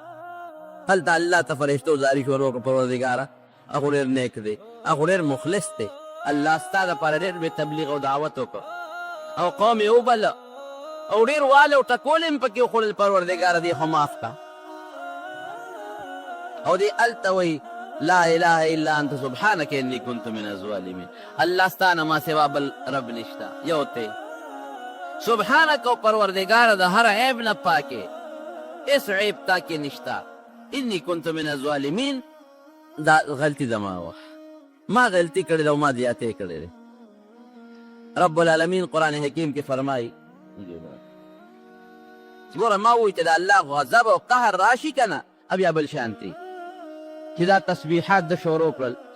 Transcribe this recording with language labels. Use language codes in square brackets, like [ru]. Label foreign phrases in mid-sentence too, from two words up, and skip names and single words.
[ps] هلته الله ته فرشتو زاري شروع کړه، پروردګاره هغه ډېر نیک دی، هغه ډېر مخلص دی، الله ستا دپاره ډېر بې تبلیغ او دعوت وکړه او قوم یې وبله او ډېر واله او ټکول یې پکې وخوړل. پروردګاره دې خو معاف کړه. او دې هلته وایي [ar] لا اله الا انت سبحانك انی کنت من الظالمین. [ps] الله ستا نه ما سوا بل رب نشته، یو ته سبحانک. او پروردګاره د هر عیب نه پاکې، هېڅ عیب تا کې نشته. [ar] انی کنت من الظالمین، [ps] دا غلطي زما وه، ما غلطي کړې ده او ما زیاتې کړې ده. رب العالمین قرآن حکیم کې فرمایي، ګوره ما وایي چې د الله غضب او قهر راشي که نه، بیا بل شانتي چې دا تسبیحات د شروع کړل.